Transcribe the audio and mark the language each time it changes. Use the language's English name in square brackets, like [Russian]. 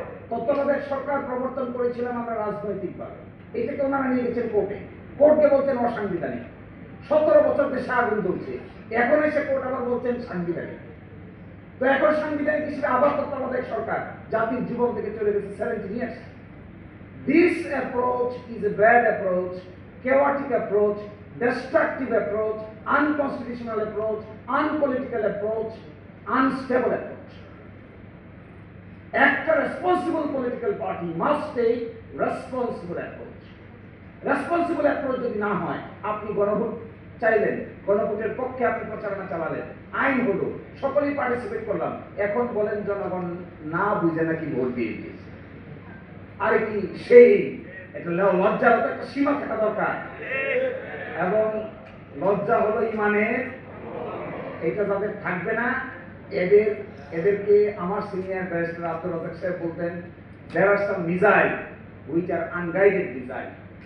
[Bangla] তত্ত্বাবধায়ক সরকার প্রবর্তন করেছিলাম আমরা রাজনৈতিকভাবে, এটাকে ওনারা নিয়ে গেছেন কোর্টে, কোর্টকে বলছেন অসাংবিধানিক, 17 বছর দেশে আগুন চলছে, এখন এসে কোর্ট আবার বলছেন সাংবিধানিক। তো এখন সাংবিধানিক হিসেবে আবার তত্ত্বাবধায়ক সরকার জাতির জীবন থেকে চলে গেছে [English] 70 years. This approach is a bad approach, chaotic approach, destructive approach, unconstitutional approach, unpolitical approach, unstable approach. একটা responsible political party must take responsible approach. [Bangla] Responsible approach যদি না হয়, আপনি গণভোট চাইলেন, গণভোটের পক্ষে আপনি প্রচারণা চালালেন, আইন হলো, সকলেই পার্টিসিপেট করলাম, এখন বলেন জনগণ না বুঝে নাকি ভোট দিয়ে দিয়েছে। আরে কি সেই একটা লজ্জার তো একটা সীমা থাকা দরকার, এবং লজ্জা হলো ইমানের, এটা যাদের থাকবে না এদেরকে আমার সিনিয়র ব্যারিস্টার আব্দুর রাজ্জাক সাহেব বলতেন, [English] there are some missiles which are unguided missiles.